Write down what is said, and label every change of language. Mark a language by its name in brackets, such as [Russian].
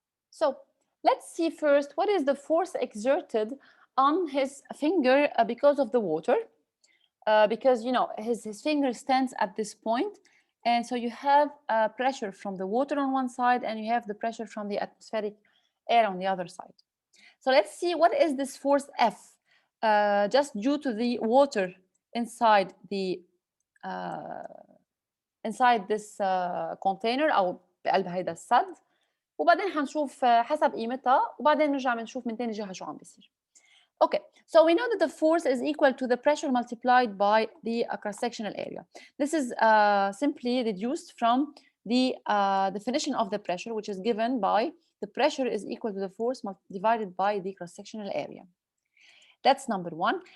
[English] So let's see first what is the force exerted on his finger because of the water. Because you know his finger stands at this point, and so you have pressure from the water on one side and you have the pressure from the atmospheric air on the other side. So let's see what is this force F just due to the water inside this container [Arabic] أو بقلب هيدا السد، وبعدين حنشوف حسب قيمتها وبعدين نرجع بنشوف من تاني جهة شو عم بيصير. [English] Okay, so we know that the force is equal to the pressure multiplied by the cross-sectional area. This is simply reduced from the definition of the pressure, which is given by the pressure is equal to the force divided by the cross-sectional area. That's number one.